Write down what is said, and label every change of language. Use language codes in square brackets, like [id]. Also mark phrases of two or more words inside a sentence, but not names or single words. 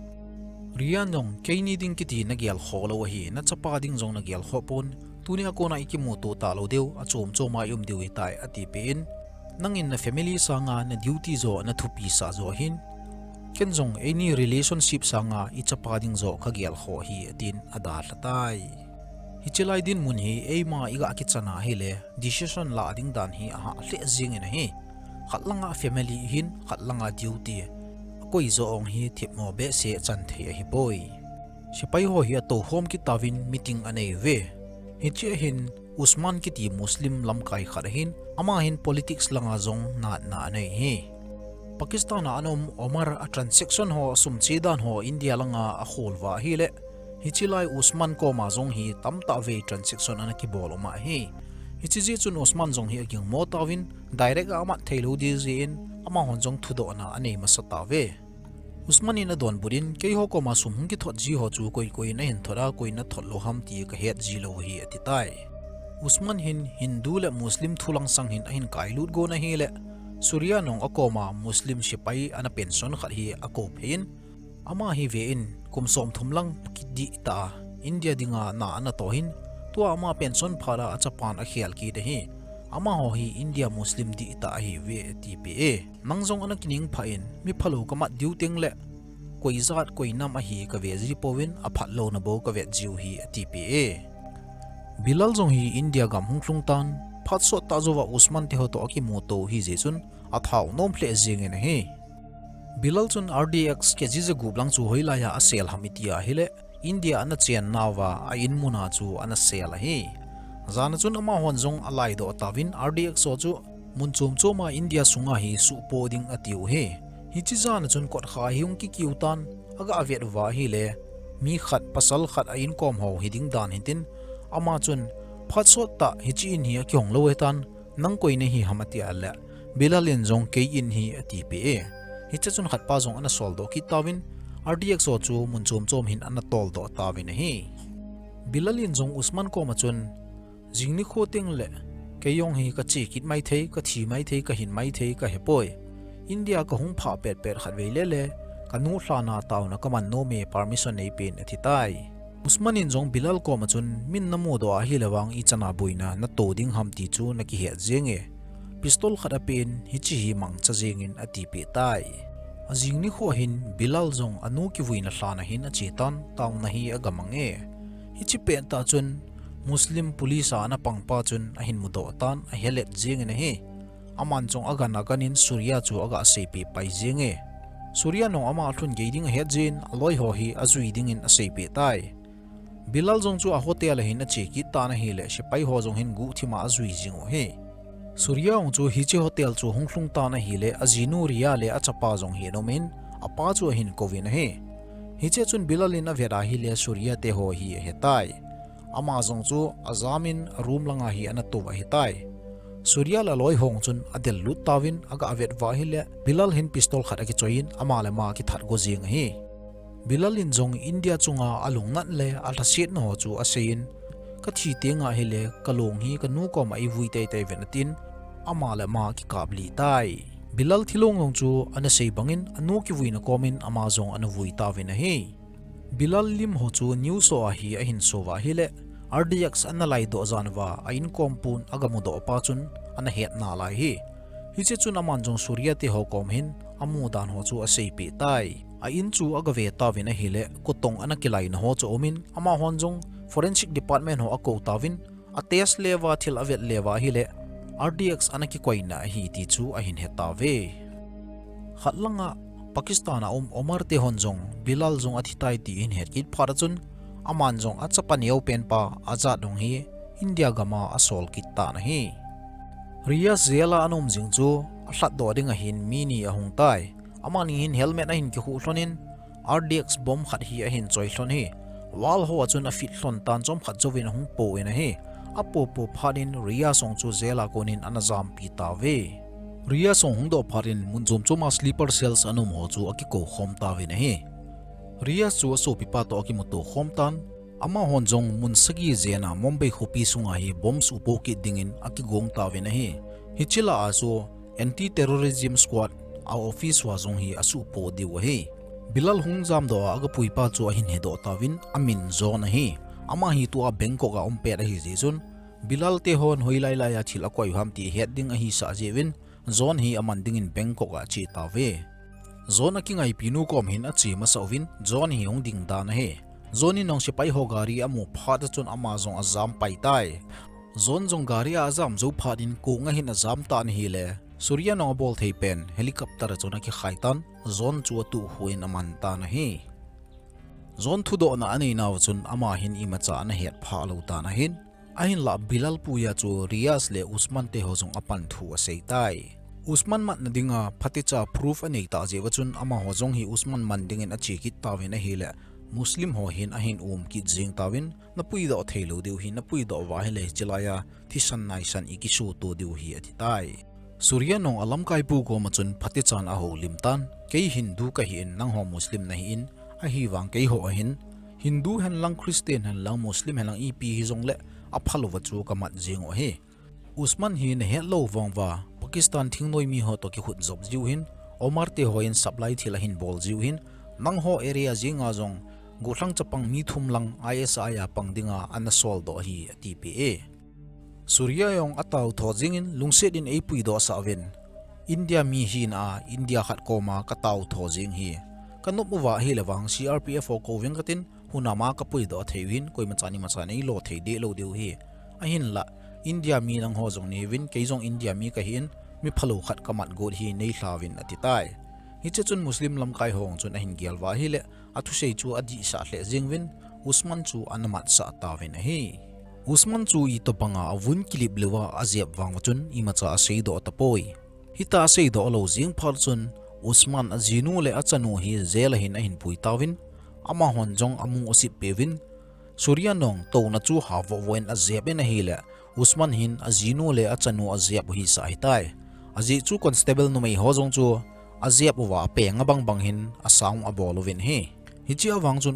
[tcz] Ria nong keini ding kiti na gel kholo hi na chapa ding jong na gel khopon tunia ko na ikimu to ta lo deu a chom choma yum deu tai ati pen nangin na family sanga na duty zo na thupi sa zo hin kenjong [en] any relationship [tcz] sanga I chapa ding zo khagel kho hi tin ada latai hichilai din mun hi eima iga ki chana hi le decision la ding dan hi a hle jing in hi khatlanga family hin khatlanga duty koi zo ong hi thipmo be se chan the hi boy sipai ho hi to home ki tawin meeting anei ve hi che hin Usman ki ti Muslim lam kai khar hin ama hin politics langa zong na nei hi Pakistan anom Omar a transaction ho sumchi dan ho India langa a kholwa hi le hichilai Usman ko ma zong hi tamta ve transaction ana ki bol ma hi hichi chun Usman zong hi aking mo tawin direct ama thelo di zin ama hon zong thudo na anei masata ve Usman in adon burin ke ho ko ma sum ki thot ji ho chu koi na hin thora koi na thot lo ham ti ka het ji lo hi atitai Usman hin Hindu le Muslim thulang sang hin ahin kailut go na hi le Surya nong akoma Muslim sipai ana pension khat hi akop hin ama hi ve in kumsom thumlang kidi ta India dinga na ana to hin to ama pension phara achapan a khial ki de hi ama ho hi India Muslim di ta hi ve tpa nangjong ana kining phain mi phalo kama diuteng le koi zat koi nam a hi ka ve ji powin a phat lo na bo ka ve jiu hi tpa Bilal zong hi India gam hunglung tan phatso ta zowa Usman te ho to aki moto hi jechun athau nom ple jing en he Bilal chun RDX ke ji gublang chu hoila ya asel hamitia hile India ana chen nawa a inmuna chu ana sel hi zana chun ama honjong alai do tawin RDX so chu munchum choma India sunga hi su poding atiu he hi chi zana chun kot kha hiung ki kiutan aga avet wa hi le mi khat pasal khat a in kom ho hiding dan hitin ama chun phatso ta hichi in hi kyong lo etan nang koi ne hi hamati ala Bilalin zong ke in hi atipe hicha chun khat pa zong ana sol do ki tawin RDX so chu munchum chom hin ana tol do tawin hi Bilalin zong Usman ko ma chun jingni khoteng le ke yong hi ka chi kit mai thei ka thi mai thei ka hin mai thei ka hepoi India ka hung pha pet khat ve le ka nu hlana taw na kaman no me permission nei pen athitai Usman in zong Bilal ko ma chun min namo do a hi lawang I chana buina na to ding ham ti chu na ki he jenge pistol khada pen hi chi hi mang cha jengin ati pe tai ajing ni kho hin Bilal zong anu ki vuina hlana hin a chetan taw na hi agamang e hi chi pen ta chun [en] Muslim police [tcz] ana pangpa chun a hin mudo tan a helet jeng ne he aman chong aga naganin Surya chu aga sepi pai jenge Surya no ama thun geiding he jin aloi ho hi azui ding in a sepi tai Bilal zong chu a hotel hin a cheki ta na hi le sipai ho zong hin gu thima azui jingo he Surya ong chu hi che hotel chu hunglung ta na hi le azinu ria le achapa zong hi nomin apa chu hin kovin he hi che chun Bilal in a vera hi le Surya te ho hi hetai ama zong chu azamin room langa hi ana to wa hetai Surya la loi hong chun adel lut tawin aga avet wa hi le Bilal hin pistol khat aki choin ama le ma ki that go jing hi Bilal in zong India chunga alung nat le alhasit no chu asein ka thi tenga hi le kalong hi ka nu ko mai vui tai tai venatin ama le ma ki kabli tai Bilal thilong long chu ana sei bangin anu ki vuina komin ama zong anu vui tawin hi Bilal lim ho chu news so a hi a hin so wa hi le RDX analai do zanwa a in kompun agamudo pa chun ana het na lai hi hi che chun aman jong Surya te ho kom hin amu dan ho chu a sei pe tai a in chu aga ve tawin a hi le kotong ana kilai na ho chu omin ama hon jong [en] forensic department [tcz] ho ako tawin a test lewa thil avet lewa hi le RDX ana ki koina hi ti chu a hin heta ve khatlanga Pakistan Omar te honjong Bilal jong athitai ti in het kit phara chun aman jong achapan yau pen pa aza dong hi India gama asol kit ta na hi Ria zela anom jing chu a hlat do ding a hin mini a hung tai amani hin helmet a hin ki hu hlonin [en] RDX bomb [tcz] khat hi a hin choi hlon hi wal ho chun a fit hlon tan chom khat jowin hung po en hi apo po phanin Ria song chu zela konin anazam pi ta ve Ria song hung do pharin munjom choma [en] sleeper cells [tcz] anum ho chu akiko khom ta ve na hi Ria chu so pipa to akimoto khom tan ama honjong munsagi zena Mumbai khopi sunga hi bombs upo ki dingin akigong ta ve na hi hichila aso [en] anti terrorism squad [tcz] a office wa zong hi asu po diwa hi Bilal hung jam do aga puipa chu hin he do tawin amin zone hi ama hi tu a Bangkok a umpe a hi jechun Bilal te hon hoilai la ya thil akoi ham ti het ding a hi sa jewin zone hi aman ding in Bangkok a chi ta ve zone ki ngai pinu kom hin a chi ma sawin zone hi hong ding dan he zone nong sipai ho gari amu phat chun ama zong azam pai tai zone jong gari azam zo phatin ko nga hin azam tan hi le Surya no bol thei pen helicopter chona ki khaitan zone chu tu huin aman ta na hi zone thu do na ani naw chun ama hin ima cha na het pha lo ta na hin ahin la bilal puya chu Riaz le Usman te ho jong apan thu a sei tai Usman mat na dinga phaticha proof ani ta je wachun ama ho jong hi Usman man dingin a chi kit tawin a hi le Muslim ho hin ahin ki jing tawin na pui do thelo deu hi na pui do wa hele chilaya thisan nai san ikisu to deu hi ati tai Surya nong alam kai pu ko machun phatichan a ho limtan kei Hindu ka hi nang ho Muslim na hi in a hi wang kei ho hin Hindu han lang Christian han lang Muslim han lang ipi hi jong le a phalo wa chu ka mat jing o he Usman hi ne he lo wang wa Pakistan thingnoi mi ho to ki khut job jiu hin Omar te ho in supply thila hin bol jiu hin nang ho area jinga jong guthlang chapang mi thum lang ISI a pangdinga anasol do hi TPA Surya yong ataw thojing in lungset in apui do sawen India mi hi na India khat koma kataw thojing hi kanop wa hi lewang CRPF o ko wengkatin hunama kapui do thewin koi machani machani lo thei de lo deu hi ahin la India mi nang ho jong ni win keijong India mi ka hin mi phalo khat kamat god hi nei hlawin atitai hi chechun Muslim lam kai hong chun ahin gelwa hi le athu sei chu adi sa hle jingwin Usman chu anamat sa tawin hi Usman chu I to panga avun kilip lewa aziap wangchun imacha aseido tapoi hita aseido lo jing phal chun Usman azinu le achanu hi zela hin ahin pui tawin ama honjong amung osip pewin Surya nong to na chu hawo wen aziap en hi le Usman hin azinu le achanu aziap hi sa hitai azi chu constable no mai hojong chu aziap wa pe ngabang bang hin asang abolovin hi hichi awang chun